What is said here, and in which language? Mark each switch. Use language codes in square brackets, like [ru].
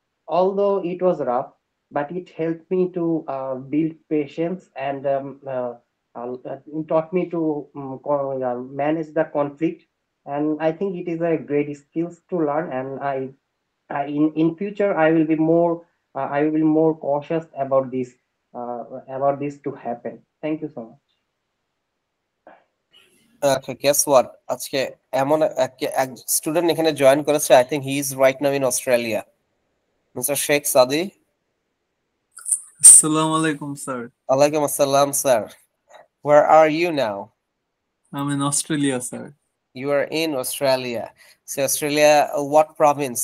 [en] Although it was rough, but it helped me to build patience and it taught me to manage the conflict. And I think it is a great skills to learn. And in future, I will be more cautious about this to happen. Thank you so much. Okay, guess what? [bn] আজকে এমন এক student এখানে join করেছে। [en] I think he is right now in Australia. Mr. Sheikh Sadi. Assalamu alaikum, sir. Alaikum assalam, sir. Where are you now? I'm in Australia, sir. You are in Australia. So Australia, what province?